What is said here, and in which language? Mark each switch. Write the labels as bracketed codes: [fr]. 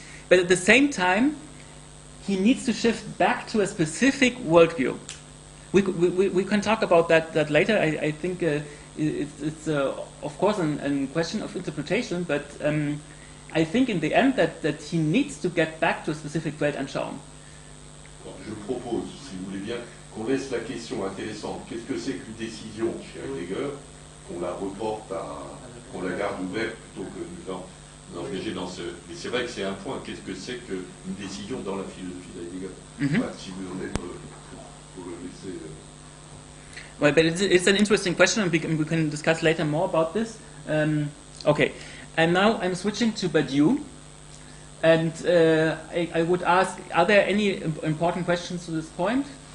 [en] But at the same time, he needs to shift back to a specific worldview. We can talk about that later. I think it's of course a question of interpretation, but I think in the end that he needs to get back to a specific Weltanschauung. [fr] Je propose, si vous voulez bien, qu'on laisse la question intéressante. Qu'est-ce que c'est qu'une décision chez Heidegger, qu'on la reporte qu'on la garde ouverte plutôt que de nous engager dans ce... Mais c'est vrai que c'est un point. Qu'est-ce que c'est qu'une décision dans la philosophie d'Heidegger? Enfin, si vous en êtes pour le laisser... [en] Well, but it's an interesting question, and we can discuss later more about this. Okay, and now I'm switching to Badiou, and I would ask, are there any important questions to this point?